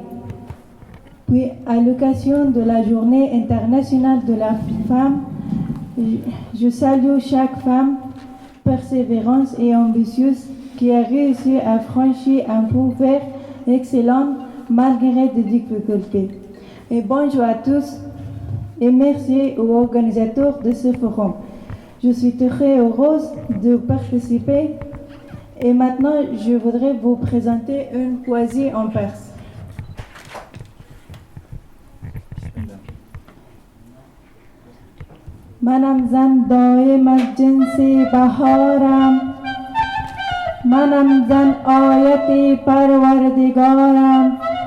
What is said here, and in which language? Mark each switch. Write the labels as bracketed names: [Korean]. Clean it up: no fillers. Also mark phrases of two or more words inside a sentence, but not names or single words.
[French] Puis, à l'occasion de la Journée internationale de la femme, je salue chaque femme persévérante et ambitieuse qui a réussi à franchir un pouvoir excellent malgré des difficultés. Et bonjour à tous et merci aux organisateurs de ce forum. Je suis très heureuse de participer et maintenant je voudrais vous présenter une poésie en perse. [Persian] منم زن دائم از جنس بهارم منم زن آیت پروردگارم